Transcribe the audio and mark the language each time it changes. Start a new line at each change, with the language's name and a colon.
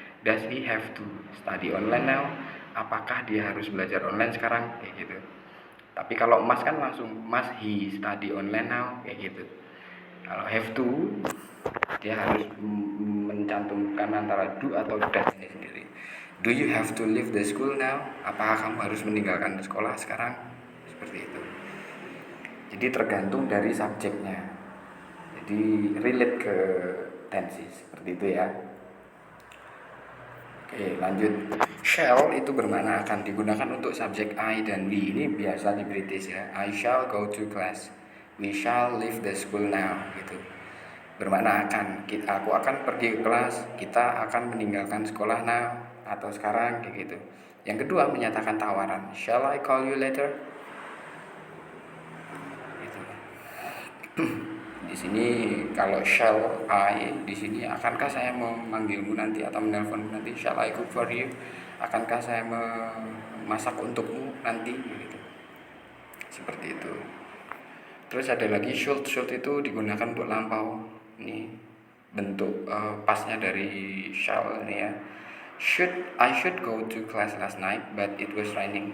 English: Does he have to study online now?
Indonesian: Apakah dia harus belajar online sekarang? Kayak gitu. Tapi kalau must kan langsung
English: must he study online now,
Indonesian: kayak gitu. Kalau have to, dia harus mencantumkan antara do atau does ini sendiri.
English: Do you have to leave the school now?
Indonesian: Apakah kamu harus meninggalkan sekolah sekarang? Seperti itu. Jadi tergantung dari subjeknya. Jadi relate ke tensi, seperti itu ya. Oke, lanjut. Shall itu bermakna akan, digunakan untuk subjek I dan we. Ini biasa di British ya.
English: I shall go to class. We shall leave the school now
Indonesian: gitu. Bermakna akan. Aku akan pergi ke kelas. Kita akan meninggalkan sekolah now atau sekarang kayak gitu. Yang kedua, menyatakan tawaran.
English: Shall I call you later?
Indonesian: Gitu. Di sini kalau shall I, di sini akankah saya memanggilmu nanti atau menelponmu nanti?
English: Shall I cook for you?
Indonesian: Akankah saya memasak untukmu nanti? Gitu. Seperti itu. Terus ada lagi should itu digunakan untuk lampau. Ini bentuk pasnya dari shall ini ya.
English: I should go to class last night but it was raining.